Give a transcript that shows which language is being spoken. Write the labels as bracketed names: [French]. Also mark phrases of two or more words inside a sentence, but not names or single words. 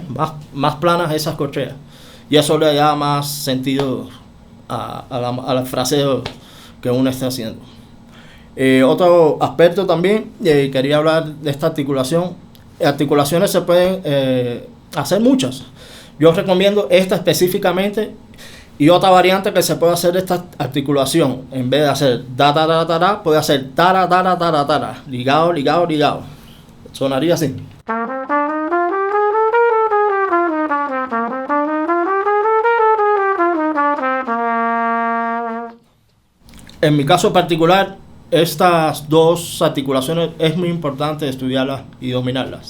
[Spanish] Más planas esas corcheas. Y eso le da más sentido al fraseo que uno está haciendo. Otro aspecto también, quería hablar de esta articulación. Articulaciones se pueden hacer muchas. Yo recomiendo esta específicamente. Y otra variante que se puede hacer de esta articulación, en vez de hacer da ta ta ta ta, puede hacer tara tara tara tara, ligado, ligado, ligado. Sonaría así. En mi caso particular, estas dos articulaciones es muy importante estudiarlas y dominarlas.